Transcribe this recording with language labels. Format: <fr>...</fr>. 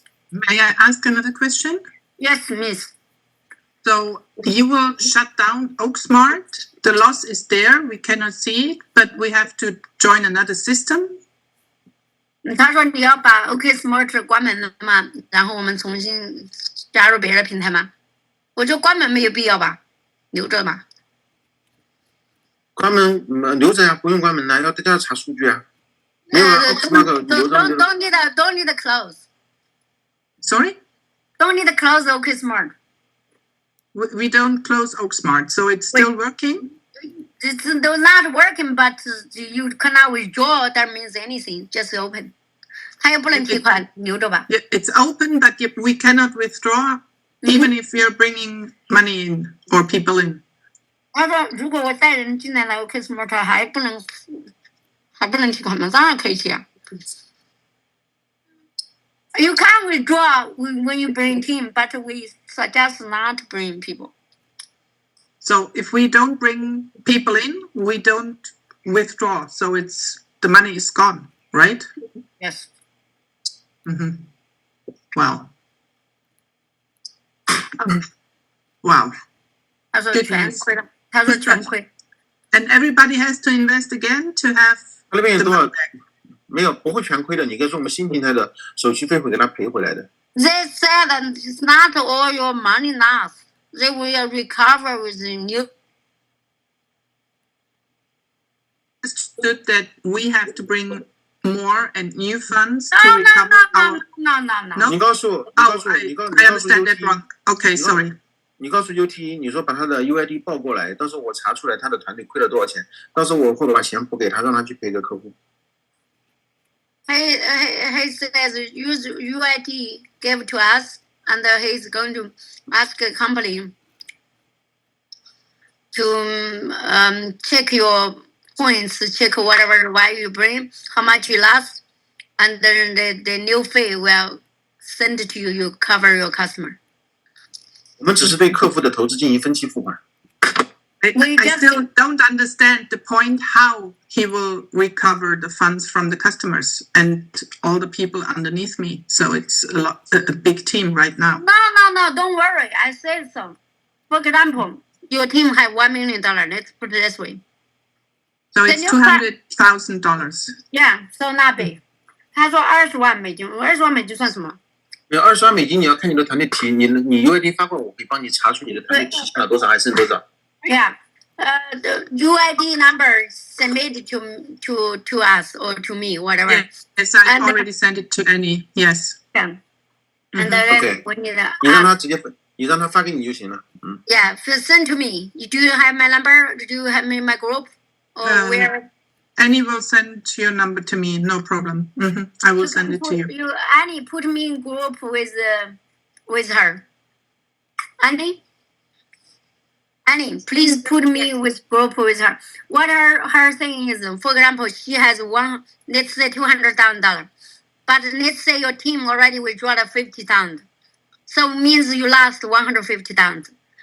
<en>May I ask another question? Yes, Miss. So you will shut down oaksmart. The loss is there. We cannot see it, but we have to join another system.</en> <zh>他说你要把 oaksmart 关门了嘛，然后我们重新加入别的平台吗？我觉得关门没有必要吧，留着吧。关门留着呀，不用关门了，大家要查数据啊。没有 oaksmart 留着。</zh> <en>Don't need to close. Sorry? Don't need to close oaksmart. We don't close oaksmart, so it's still working? It's not working, but you cannot withdraw. That means anything. Just open.</en> <zh>他又不能提款，留着吧。</zh> <en>It's open, but we cannot withdraw, even if you're bringing money in or people in.</en> <zh>他说，如果我带人进来了 oaksmart 还不能提款吗？当然可以提啊。</zh> <en>You can withdraw when you bring team, but we suggest not to bring people. So if we don't bring people in, we don't withdraw. So the money is gone, right? Yes. Mm-hmm. Wow. Wow.</en> <zh>他说全亏了，他说全亏。</zh> <en>And everybody has to invest again to have.</en> <zh>他那边有多少？没有，不会全亏的。你可以说我们新平台的手续费会给他赔回来的。</zh> <en>They said that it's not all your money lost. They will recover with the new. Understood that we have to bring more and new funds to recover our. No.</en> <zh>你告诉</zh> <en>I understand that wrong. Okay, sorry.</en> <zh>你告诉 UT， 你说把他的 UID 报过来，到时候我查出来他的团队亏了多少钱，到时候我会把钱补给他，让他去赔给客户。</zh> <en>He says use UID give to us, and he's going to ask the company to check your points, check whatever value you bring, how much you lost, and then the new fee will send to you. You cover your customer.</en> <zh>我们只是对客户的投资进行分期付款。</zh> <en>I still don't understand the point how he will recover the funds from the customers and all the people underneath me. So it's a big team right now. No, don't worry. I said so. For example, your team have $1 million. Let's put it this way. So it's $200,000. Yeah, so not big.</en> <zh>他说20万美金，20万美金算什么？ 20万美金，你要看你的团队提，你 UID 发过来，我可以帮你查出你的团队提现了多少，还剩多少。</zh> <en>Yeah, the UID number submitted to us or to me, whatever. Yes, I already sent it to Annie. Yes. Yeah. And then Okay. we need</en> <zh>你让他直接分，你让他发给你就行了。</zh> <en>Yeah, send to me. Do you have my number? Do you have me in my group? Or where? Annie will send your number to me. No problem. I will send it to you. Annie, put me in group with her. Annie? Annie, please put me with group with her. What her thing is, for example, she has let's say $200,000, but let's say your team already withdraw 50,000, so it means you lost 150,000.</en>